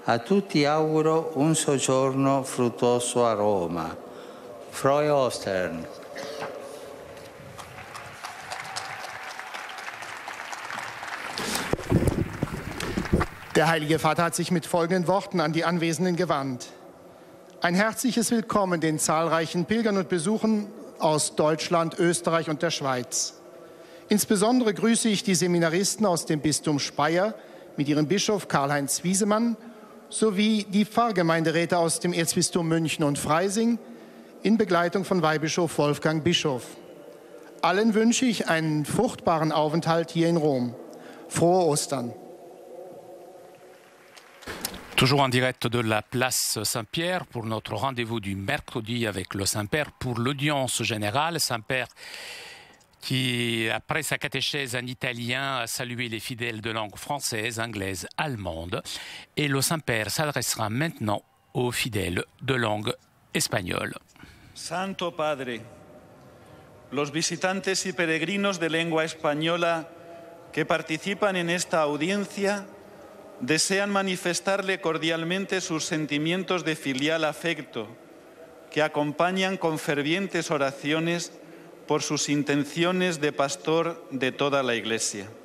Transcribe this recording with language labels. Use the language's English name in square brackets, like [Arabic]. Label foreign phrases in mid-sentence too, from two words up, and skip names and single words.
[Italian] A tutti auguro un soggiorno fruttuoso a Roma. [German] Frohe Ostern. Der Heilige Vater hat sich mit folgenden Worten an die Anwesenden gewandt. Ein herzliches Willkommen den zahlreichen Pilgern und Besuchern aus Deutschland, Österreich und der Schweiz. Insbesondere grüße ich die Seminaristen aus dem Bistum Speyer mit ihrem Bischof Karl-Heinz Wiesemann sowie die Pfarrgemeinderäte aus dem Erzbistum München und Freising in Begleitung von Weihbischof Wolfgang Bischof. Allen wünsche ich einen fruchtbaren Aufenthalt hier in Rom. Frohe Ostern! [French] Toujours en direct de la place Saint-Pierre pour notre rendez-vous du mercredi avec le Saint-Père pour l'audience générale. Saint-Père qui, après sa catéchèse en italien, a salué les fidèles de langue française, anglaise, allemande. Et le Saint-Père s'adressera maintenant aux fidèles de langue espagnole. [Spanish] Santo Padre, los visitantes y peregrinos de lengua española que participan en esta audiencia desean manifestarle cordialmente sus sentimientos de filial afecto, que acompañan con fervientes oraciones por sus intenciones de pastor de toda la Iglesia.